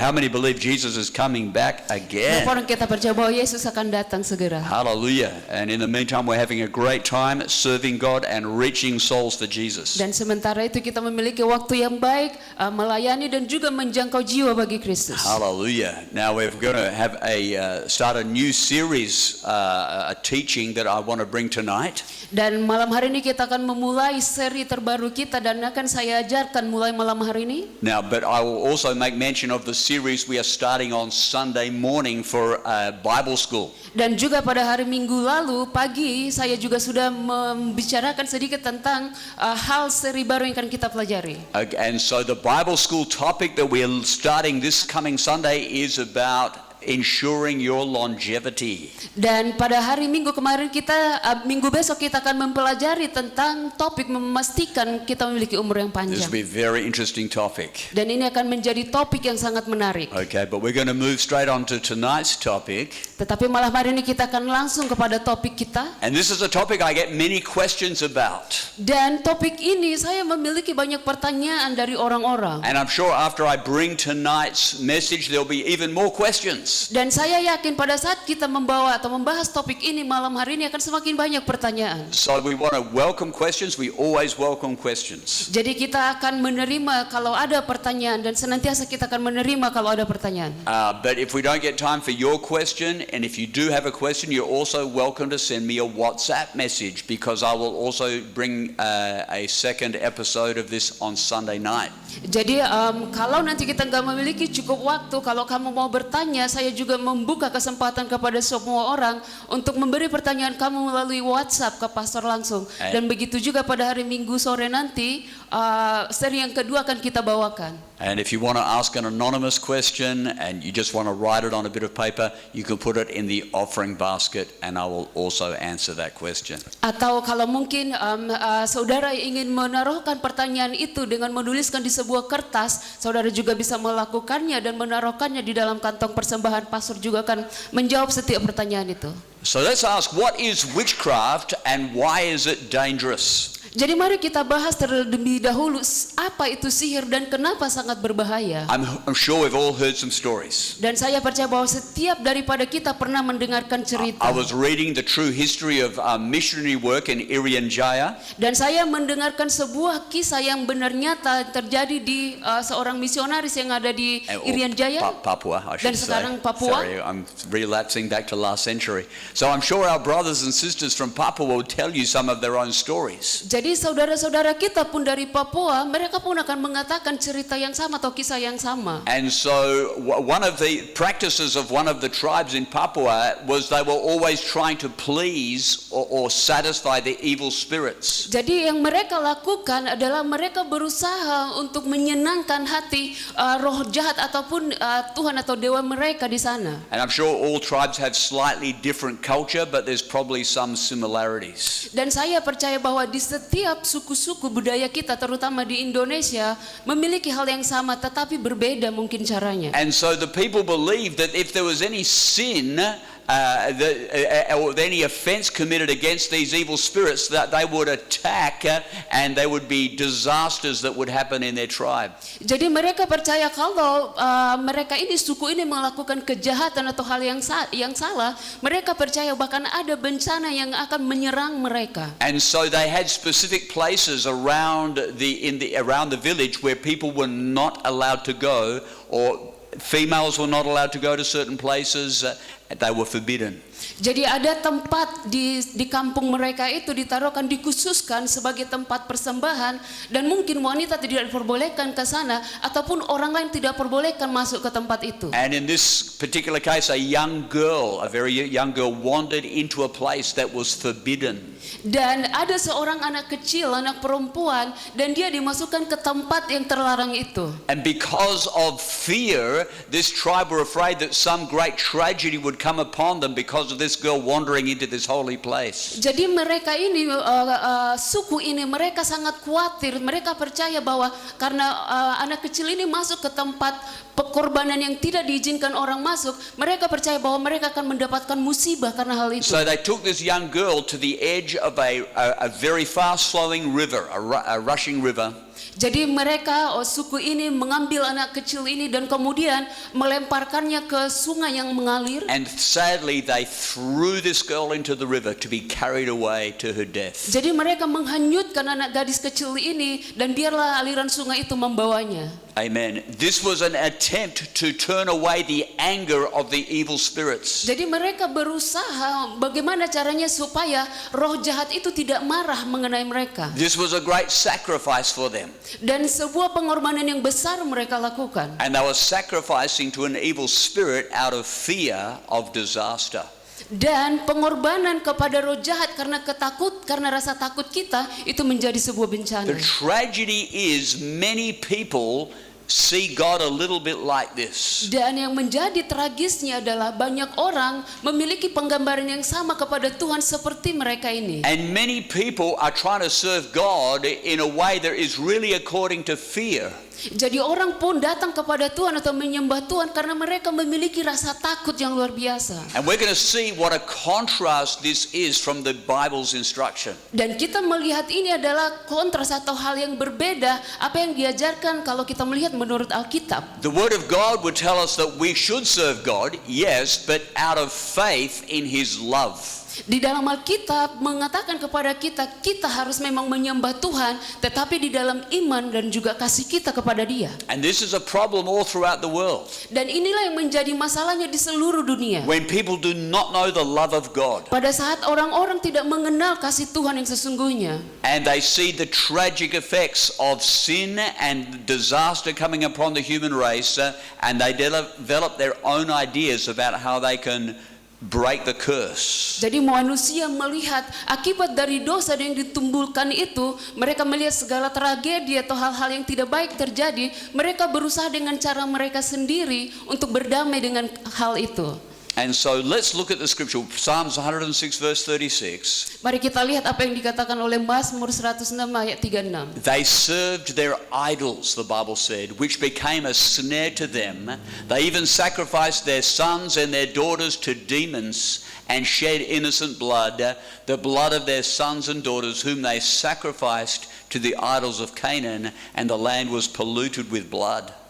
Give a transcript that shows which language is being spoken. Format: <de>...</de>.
<en>How many believe Jesus is coming back again?</en> <id>Berapa orang kita percaya bahwa Yesus akan datang segera? Hallelujah.</id> <en>And in the meantime we're having a great time serving God and reaching souls for Jesus.</en> <id>Dan sementara itu kita memiliki waktu yang baik melayani dan juga menjangkau jiwa bagi Kristus. Hallelujah.</id> <en>Now we're going to have start a new series, a teaching that I want to bring tonight.</en> <id>Dan malam hari ini kita akan memulai seri terbaru kita dan akan saya ajarkan mulai malam hari ini.</id> <en>Now, but I will also make mention of the series we are starting on Sunday morning for Bible school.</en> <id>Dan juga pada hari Minggu lalu pagi saya juga sudah membicarakan sedikit tentang hal seri baru yang akan kita pelajari.</id> <en>And so the Bible school topic that we're starting this coming Sunday is about ensuring your longevity.</en> <id>Dan pada hari Minggu kemarin minggu besok kita akan mempelajari tentang topik memastikan kita memiliki umur yang</id> <en>This</en> <id>panjang.</id> <en>will be a very interesting topic.</en> <id>Dan ini akan menjadi topik yang sangat menarik.</id> <en>Okay, but we're going to move straight on to tonight's topic.</en> <id>Tetapi malam hari ini kita akan langsung kepada topik kita.</id> <en>And this is a topic I get many questions about.</en> <id>Dan topik ini saya memiliki banyak pertanyaan dari orang-orang.</id> <en>And I'm sure after I bring tonight's message there'll be even more questions.</en> <id>Dan saya yakin pada saat kita membawa atau membahas topik ini malam hari ini akan semakin banyak pertanyaan.</id> <en>So we want to welcome questions. We always welcome questions.</en> <id>Jadi kita akan menerima kalau ada pertanyaan dan senantiasa kita akan menerima kalau ada pertanyaan.</id> <en>But if we don't get time for your question, and if you do have a question, you're also welcome to send me a WhatsApp message because I will also bring a second episode of this on Sunday night.</en> <id>Jadi kalau nanti kita nggak memiliki cukup waktu, kalau kamu mau bertanya, saya juga membuka kesempatan kepada semua orang untuk memberi pertanyaan kamu melalui WhatsApp ke pastor langsung. Dan begitu juga pada hari Minggu sore nanti, seri yang kedua akan kita bawakan.</id> <en>And if you want to ask an anonymous question and you just want to write it on a bit of paper, you can put it in the offering basket and I will also answer that question.</en> <id>Atau kalau mungkin saudara ingin menaruhkan pertanyaan itu dengan menuliskan di sebuah kertas, saudara juga bisa melakukannya dan menaruhkannya di dalam kantong persembahan. Pastor juga akan menjawab setiap pertanyaan itu.</id> <en>So let's ask, what is witchcraft and why is it dangerous?</en> <id>Jadi mari kita bahas terlebih dahulu apa itu sihir dan kenapa sangat berbahaya.</id> <en>I'm sure we've all heard some stories.</en> <id>Dan saya percaya bahwa setiap daripada kita pernah mendengarkan cerita.</id> <en>I was reading the true history of missionary work in Irian Jaya.</en> <id>Dan saya mendengarkan sebuah kisah yang benar nyata terjadi di seorang misionaris yang ada di Irian Jaya.</id> <en>Papua, I should</en> <id>dan sekarang</id> <en>say. Papua. Sorry, I'm relapsing back to last century. So I'm sure our brothers and sisters from Papua will tell you some of their own stories.</en> <id>Jadi saudara-saudara kita pun dari Papua, mereka pun akan mengatakan cerita yang sama atau kisah yang sama.</id> <en>And so one of the practices of one of the tribes in Papua was they were always trying to please or satisfy the evil spirits.</en> <id>Jadi yang mereka lakukan adalah mereka berusaha untuk menyenangkan hati roh jahat ataupun Tuhan atau dewa mereka di sana.</id> <en>And I'm sure all tribes have slightly different culture, but there's probably some similarities.</en> <id>Dan saya percaya bahwa di setiap suku-suku budaya kita, terutama di Indonesia, memiliki hal yang sama tetapi berbeda mungkin caranya.</id> <en>And so the people believe that if there was any sin or any offense committed against these evil spirits, that they would attack and there would be disasters that would happen in their tribe.</en> <id>Jadi mereka percaya kalau mereka ini suku ini melakukan kejahatan atau hal yang salah, mereka percaya bahkan ada bencana yang akan menyerang mereka.</id> <en>And so they had specific places around the village where people were not allowed to go, or females were not allowed to go to certain places. They were forbidden.</en> <id>Jadi ada tempat di kampung mereka itu ditaruhkan, dikhususkan sebagai tempat persembahan, dan mungkin wanita tidak diperbolehkan ke sana ataupun orang lain tidak perbolehkan masuk ke tempat itu.</id> <en>And in this particular case, a very young girl wandered into a place that was forbidden.</en> <id>Dan ada seorang anak kecil, anak perempuan, dan dia dimasukkan ke tempat yang terlarang itu.</id> <en>And because of fear, this tribe were afraid that some great tragedy would come upon them because of this girl wandering into this holy place.</en> <id>Jadi mereka ini, suku ini, mereka sangat khawatir. Mereka percaya bahwa karena anak kecil ini masuk ke tempat pengorbanan yang tidak diizinkan orang masuk, mereka percaya bahwa mereka akan mendapatkan musibah karena hal itu.</id> <en>So they took this young girl to the edge of a very fast flowing river, a rushing river.</en> <id>Jadi mereka, suku ini mengambil anak kecil ini dan kemudian melemparkannya ke sungai yang mengalir.</id> <en>And sadly, they threw this girl into the river to be carried away to her death.</en> <id>Jadi mereka menghanyutkan anak gadis kecil ini dan biarlah aliran sungai itu membawanya. Amen.</id> <en>This was an attempt to turn away the anger of the evil spirits.</en> <id>Jadi mereka berusaha bagaimana caranya supaya roh jahat itu tidak marah mengenai mereka.</id> <en>This was a great sacrifice for them.</en> <id>Dan sebuah pengorbanan yang besar mereka lakukan.</id> <en>And they were sacrificing to an evil spirit out of fear of disaster.</en> <id>Dan pengorbanan kepada roh jahat karena rasa takut kita itu menjadi sebuah bencana.</id> <en>The tragedy is many people see God a little bit like this.</en> <id>Dan yang menjadi tragisnya adalah banyak orang memiliki penggambaran yang sama kepada Tuhan seperti mereka ini.</id> <en>And many people are trying to serve God in a way that is really according to fear.</en> <id>Jadi orang pun datang kepada Tuhan atau menyembah Tuhan karena mereka memiliki rasa takut yang luar biasa.</id> <en>And we're going to see what a contrast this is from the Bible's instruction.</en> <id>Dan kita melihat ini adalah kontras atau hal yang berbeda apa yang diajarkan kalau kita melihat menurut Alkitab.</id> <en>The Word of God would tell us that we should serve God, yes, but out of faith in His love.</en> <id>Di dalam Alkitab mengatakan kepada kita, kita harus memang menyembah Tuhan, tetapi di dalam iman dan juga kasih kita kepada Dia.</id> <en>And this is a problem all throughout the world.</en> <id>Dan inilah yang menjadi masalahnya di seluruh dunia.</id> <en>When people do not know the love of God.</en> <id>Pada saat orang-orang tidak mengenal kasih Tuhan yang sesungguhnya.</id> <en>And they see the tragic effects of sin and disaster coming upon the human race, and they develop their own ideas about how they can break the curse.</en> <id>Jadi manusia melihat akibat dari dosa yang ditimbulkan itu, mereka melihat segala tragedi atau hal-hal yang tidak baik terjadi, mereka berusaha dengan cara mereka sendiri untuk berdamai dengan hal itu.</id> <en>And so let's look at the scripture, Psalms 106 verse 36.</en> <id>Mari kita lihat apa yang dikatakan oleh Mazmur 106 ayat 36.</id> <en>They served their idols, the Bible said, which became a snare to them. They even sacrificed their sons and their daughters to demons and shed innocent blood, the blood of their sons and daughters whom they sacrificed to the idols of Canaan, and the land was polluted with blood.</en>